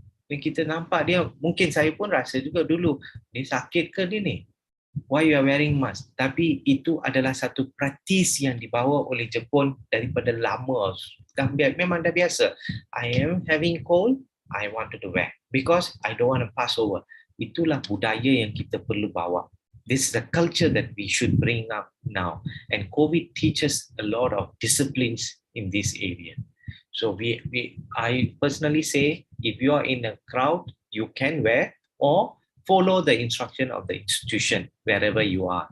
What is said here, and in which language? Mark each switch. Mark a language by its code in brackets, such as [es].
[ms] Ni kita nampak dia, mungkin saya pun rasa juga dulu, ni sakit ke dia ni? [en] Why you are wearing mask? [ms] Tapi itu adalah satu praktis yang dibawa oleh Jepun daripada lama. Memang dah biasa. [en] I am having cold, I wanted to wear because I don't want to pass over. [ms] Itulah budaya yang kita perlu bawa. [en] This is the culture that we should bring up now. And COVID teaches a lot of disciplines in this area. So I personally say, if you are in a crowd, you can wear or follow the instruction of the institution wherever you are.